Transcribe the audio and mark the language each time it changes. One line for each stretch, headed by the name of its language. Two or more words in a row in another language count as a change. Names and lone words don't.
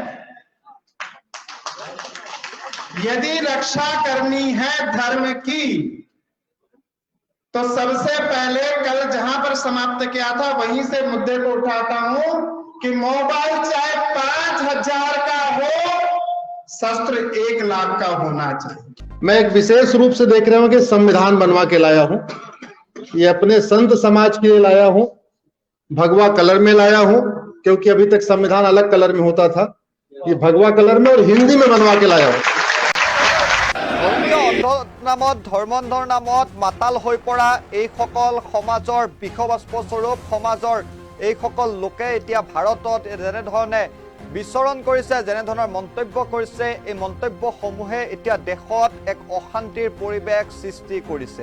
Hindi: यदि रक्षा करनी है धर्म की, तो सबसे पहले कल जहां पर समाप्त किया था वहीं से मुद्दे को उठाता हूं कि मोबाइल चाहे 5000 का हो, शस्त्र 1 लाख का होना चाहिए। मैं एक विशेष रूप से देख रहा हूं कि संविधान बनवा के लाया हूं। ये अपने संत समाज के लिए लाया हूं, भगवा कलर में लाया हूं, क्योंकि अभी तक संविधान अलग कलर में होता था। ये भगवा कलर में और हिंदी में बनवा के लाया हूं।
Assamese: ধৰ্মান্ধৰ নামত মাতাল হৈ পৰা এইসকল সমাজৰ বিষবাষ্প স্বৰূপ সমাজৰ এইসকল লোকে এতিয়া ভাৰতত যেনেধৰণে বিচৰণ কৰিছে, যেনেধৰণৰ মন্তব্য কৰিছে, এই মন্তব্যসমূহে এতিয়া দেশত এক অশান্তিৰ পৰিৱেশ সৃষ্টি কৰিছে।